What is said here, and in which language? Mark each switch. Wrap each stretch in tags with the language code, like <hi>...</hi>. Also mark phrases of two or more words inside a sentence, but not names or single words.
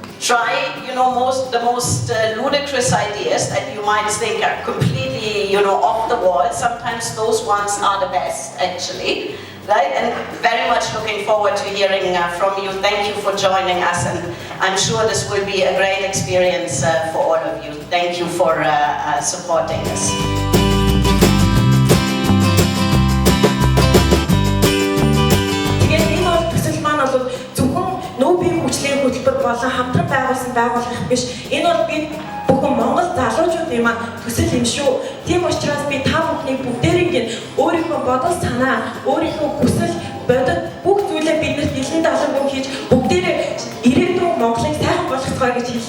<en>try, the most ludicrous ideas that you might think are completely, off the wall. Sometimes those ones are the best, actually, right? And very much looking forward to hearing from you. Thank you for joining us, and I'm sure this will be a great experience for all of you. Thank you for supporting us.</en> <mn>Хүчлийн хөтөлбөр болон хамтран байгуулсан байгууллага биш. Энэ бол бид бүхэн Монгол залуучуудын маань төсөл юм шүү. Тийм учраас би та бүхний бүгдээрийн өөрийнхөө бодол санаа, өөрийнхөө хүсэл, бодол бүх зүйлээ биднэрт нэлээд олон хийж бүгдээрээ ирээдүйн Монголыг сайхан болгоцгоё гэж хэлье.</mn>